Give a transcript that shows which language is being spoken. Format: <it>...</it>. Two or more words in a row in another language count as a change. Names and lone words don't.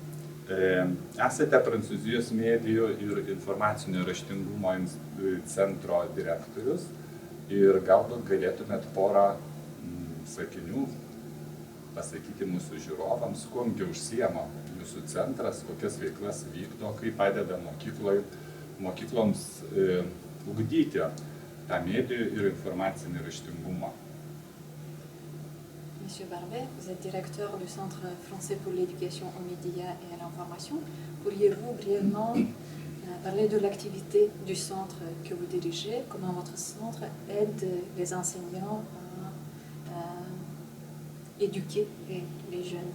<lt>Esate Prancūzijos medijų ir informacinio raštingumo centro direktorius ir galbūt galėtumėt porą sakinių pasakyti mūsų žiūrovams, kuomgi užsiema jūsų centras, kokias veiklas vykdo, kaip padeda mokykloms ugdyti tą medijų ir informacinį raštingumą.</lt> <fr>Monsieur Barbet, vous êtes directeur du Centre français pour l'éducation aux médias et à l'information. Pourriez-vous brièvement parler de l'activité du centre que vous dirigez, comment votre centre aide les enseignants à éduquer les jeunes?</fr>